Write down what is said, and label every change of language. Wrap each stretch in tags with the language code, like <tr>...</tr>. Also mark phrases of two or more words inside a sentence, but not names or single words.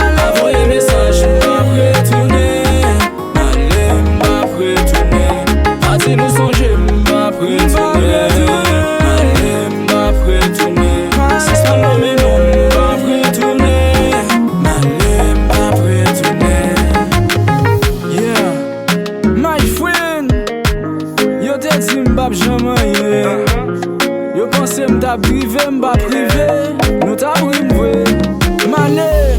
<ht>Pa voye mesaj m pa pretounen. Ale m pa pretounen. Pa di nou sonje m pa pretounen. Ale m pa pretounen. Si se pa mwen men nou m pa pretounen. Ale m pa pretounen.</ht> <en>Yeah, my friend,</en> <ht>yo te di m pa janman ye. Yo panse m ta prive, m pa prive. Nou ta pran m vre. Male.</ht>